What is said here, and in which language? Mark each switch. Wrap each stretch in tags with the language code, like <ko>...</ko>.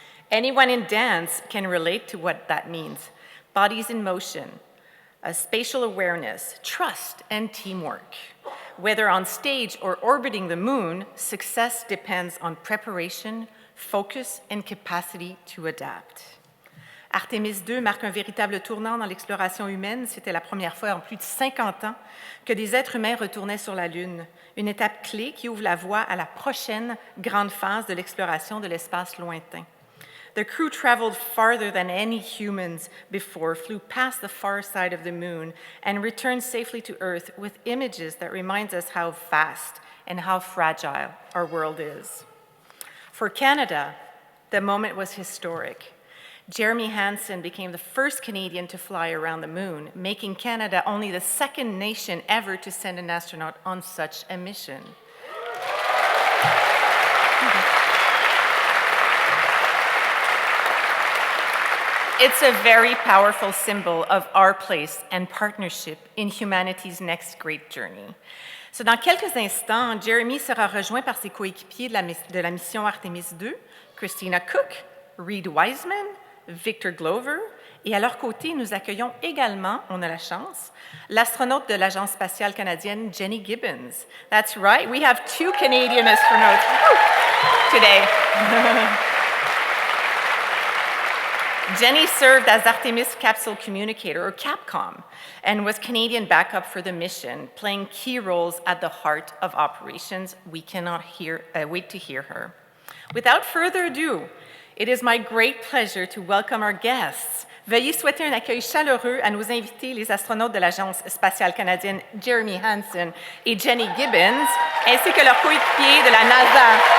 <en>Anyone in dance can relate to what that means. Bodies in motion, a spatial awareness, trust, and teamwork. Whether on stage or orbiting the moon, success depends on preparation, focus, and capacity to adapt.</en> <fr>Artemis II marque un véritable tournant dans l'exploration humaine. C'était la première fois en plus de 50 ans que des êtres humains retournaient sur la Lune. Une étape clé qui ouvre la voie à la prochaine grande phase de l'exploration de l'espace lointain.</fr> <en>The crew traveled farther than any humans before, flew past the far side of the moon, and returned safely to Earth with images that reminds us how vast and how fragile our world is. For Canada, the moment was historic. Jeremy Hansen became the first Canadian to fly around the moon, making Canada only the second nation ever to send an astronaut on such a mission. It's a very powerful symbol of our place and partnership in humanity's next great journey.</en> <fr>So, dans quelques instants, Jeremy sera rejoint par ses coéquipiers de la mission Artemis II, Christina Koch, Reid Wiseman, Victor Glover, et à leur côté, nous accueillons également, on a la chance, l'astronaute de l'Agence spatiale canadienne, Jenni Gibbons.</fr> <en>That's right, we have 2 Canadian astronauts today. Jenni served as Artemis capsule communicator, or CAPCOM, and was Canadian backup for the mission, playing key roles at the heart of operations. We cannot wait to hear her. Without further ado, it is my great pleasure to welcome our guests.</en> <fr>Veuillez souhaiter un accueil chaleureux à nos invités, les astronautes de l'Agence spatiale canadienne, Jeremy Hansen et Jenni Gibbons, ainsi que leurs coéquipiers de la NASA.</fr>